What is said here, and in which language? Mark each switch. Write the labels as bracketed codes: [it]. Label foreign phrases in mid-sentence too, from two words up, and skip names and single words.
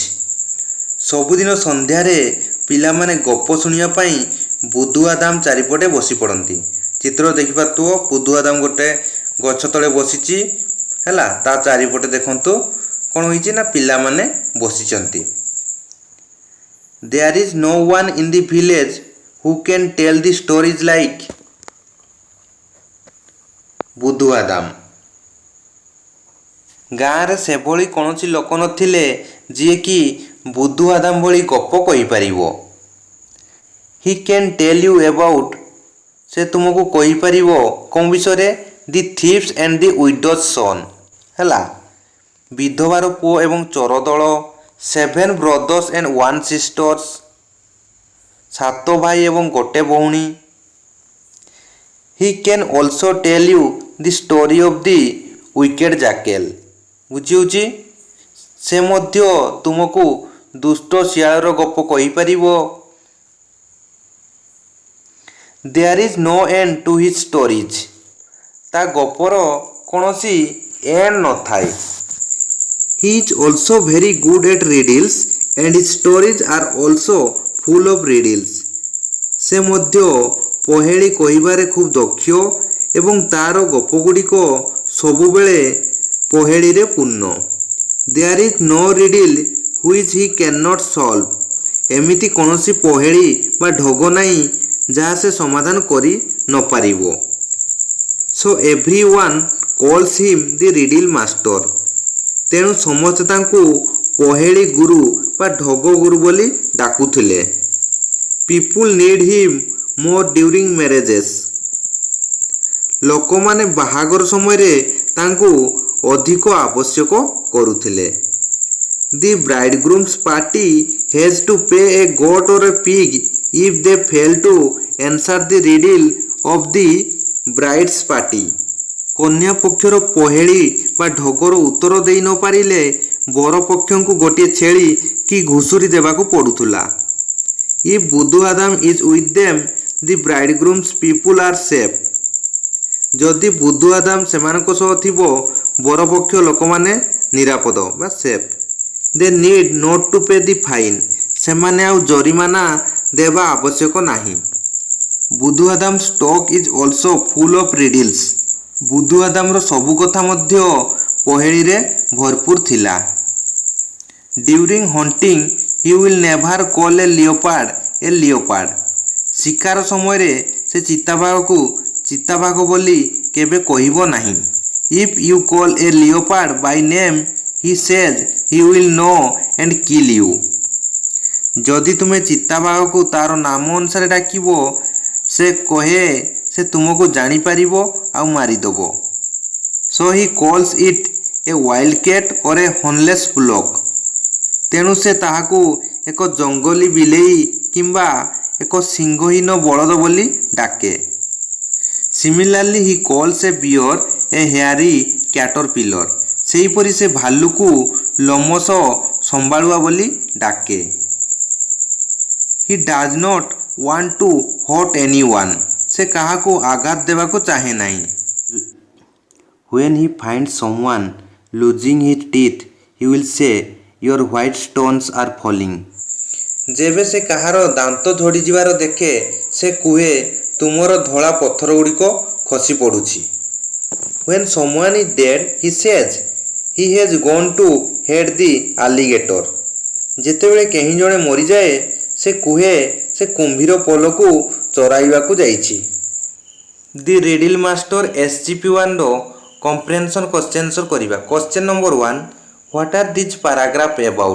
[or] ସବୁଦିନ ସନ୍ଧ୍ୟାରେ ପିଲାମାନେ ଗପ ଶୁଣିବା ପାଇଁ ବୁଧୁଆଦାମ ଚାରିପଟେ ବସି ପଡ଼ନ୍ତି। ଚିତ୍ର ଦେଖିପାରୁଥିବ, ବୁଧୁଆଦାମ ଗୋଟେ ଗଛ ତଳେ ବସିଛି ହେଲା। ତା ଚାରିପଟେ ଦେଖନ୍ତୁ କ'ଣ ହେଇଛି ନା ପିଲାମାନେ ବସିଛନ୍ତି। [en] There is no one in the village who can tell the stories like ବୁଧୁଆଦାମ। [or] ଗାଁରେ ସେଭଳି କୌଣସି ଲୋକ ନଥିଲେ ଯିଏକି ବୁଧୁଆଦାମ ଭଳି ଗପ କହିପାରିବ। [en] He can tell you about [or] ସେ ତୁମକୁ କହିପାରିବ କ'ଣ ବିଷୟରେ? [en] The thieves and the widow's son ହେଲା। [or] ବିଧବାର ପୁଅ ଏବଂ ଚୋର ଦଳ। [en] 7 brothers and 1 sisters [or] 7 ଭାଇ ଏବଂ ଗୋଟେ ଭଉଣୀ। [en] He can also tell you the story of the wicked jackal ବୁଝିହେଉଛି? [or] ସେ ମଧ୍ୟ ତୁମକୁ ଦୁଷ୍ଟ ଶିଆଳର ଗପ କହିପାରିବ। [en] There is no end to his stories [or] ତା ଗପର କୌଣସି ଏଣ୍ଡ ନଥାଏ। [en] He is also very good at riddles and his stories are also full of riddles [or] ସେ ମଧ୍ୟ ପହେଳି କହିବାରେ ଖୁବ୍ ଦକ୍ଷ ଏବଂ ତାର ଗପଗୁଡ଼ିକ ସବୁବେଳେ ପହେଳିରେ ପୂର୍ଣ୍ଣ। [en] There is no riddle which he cannot solve [or] ଏମିତି କୌଣସି ପହେଳି ବା ଢଗ ନାହିଁ ଯାହା ସେ ସମାଧାନ କରି ନପାରିବ। [en] So everyone calls him the riddle master [or] ତେଣୁ ସମସ୍ତେ ତାଙ୍କୁ ପହେଳି ଗୁରୁ ବା ଢଗ ଗୁରୁ ବୋଲି ଡାକୁଥିଲେ। [en] People need him more during marriages [or] ଲୋକମାନେ ବାହାଘର ସମୟରେ ତାଙ୍କୁ ଅଧିକ ଆବଶ୍ୟକ କରୁଥିଲେ। [en] The bridegroom's party has to pay a goat or a pig if they fail to answer the riddle of the bride's party [or] କନ୍ୟା ପକ୍ଷର ପହେଳି ବା ଢଗର ଉତ୍ତର ଦେଇ ନ ପାରିଲେ ବର ପକ୍ଷଙ୍କୁ ଗୋଟିଏ ଛେଳି କି ଘୁଷୁରୀ ଦେବାକୁ ପଡ଼ୁଥିଲା। [en] If ବୁଧୁଆଦାମ is with them, the bridegroom's people are safe [or] ଯଦି ବୁଧୁଆଦାମ ସେମାନଙ୍କ ସହ ଥିବ ବରପକ୍ଷ ଲୋକମାନେ ନିରାପଦ ବା ସେଫ୍। [en] They need not to pay the fine [or] ସେମାନେ ଆଉ ଜରିମାନା ଦେବା ଆବଶ୍ୟକ ନାହିଁ। ବୁଧୁଆଦାମ [en] stock is also full of riddles [or] ବୁଧୁଆଦାମର ସବୁ କଥା ମଧ୍ୟ ପହେଳିରେ ଭରପୁର ଥିଲା। [en] During hunting, he will never call a leopard [or] ଶିକାର ସମୟରେ से ଚିତାବାଘ को ଚିତାବାଘ ବୋଲି କେବେ କହିବ ନାହିଁ। [en] If you call a leopard by name, he says he will know and kill you. [or] ଯଦି ତୁମେ ଚିତାବାଘକୁ ତାର ନାମ ଅନୁସାରେ ଡାକିବ ସେ କହେ ସେ ତୁମକୁ ଜାଣିପାରିବ ଆଉ ମାରିଦେବ। [en] So he calls it a wild cat or a hornless bullock. [or] ତେଣୁ ସେ ତାହାକୁ ଏକ ଜଙ୍ଗଲୀ ବିଲେଇ କିମ୍ବା ଏକ ସିଂହହୀନ ବଳଦ ବୋଲି ଡାକେ। [en] Similarly he calls a bear a hairy caterpillar. [or] ସେହିପରି ସେ ଭାଲୁକୁ ଲୋମଶ ସମ୍ବାଳୁଆ ବୋଲି ଡାକେ। [en] He does not want to hurt anyone. [or] ସେ କାହାକୁ ଆଘାତ ଦେବାକୁ ଚାହେଁ ନାହିଁ। [en] When he finds someone losing his teeth, he will say, your white stones are falling. [or] ଯେବେ ସେ କାହାର ଦାନ୍ତ ଝଡ଼ିଯିବାର ଦେଖେ ସେ କୁହେ ତୁମର ଧଳା ପଥର ଗୁଡ଼ିକ ଖସି ପଡ଼ୁଛି। [en] When someone is dead, he says he has gone to head the alligator. [or] ଯେତେବେଳେ କେହି ଜଣେ ମରିଯାଏ ସେ କୁହେ ସେ କୁମ୍ଭୀର ପଲକୁ ଚରାଇବାକୁ ଯାଇଛି। ଦି ରିଡିଲ୍ ମାଷ୍ଟର SGP1 ର [en] comprehension question [or] କରିବା। [en] Question number 1, what are these paragraph about?